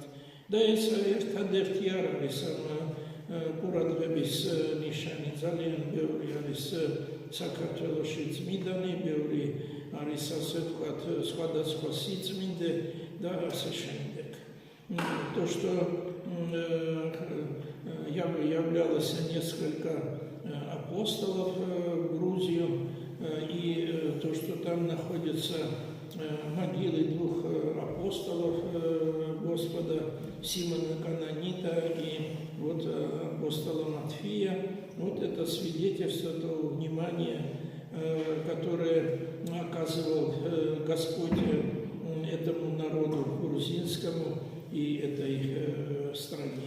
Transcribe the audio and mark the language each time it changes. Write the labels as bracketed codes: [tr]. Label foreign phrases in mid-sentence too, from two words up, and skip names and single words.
[ka] და ეს ერთადერთი არ არის ამ ყურადღების ნიშანი. ძალიან ბევრი არის საქართველოში წმინდანი, ბევრი არის, ასე ვთქვათ, სხვადასხვა სიწმინდე და ასე შემდეგ. [ru] то, что являлось несколько апостолов в Грузию, и то, что там находятся могилы двух апостолов Господа, Симона Канонита и вот апостола Матфея, вот это свидетельство того внимания, которое оказывал Господь этому народу грузинскому и этой стране.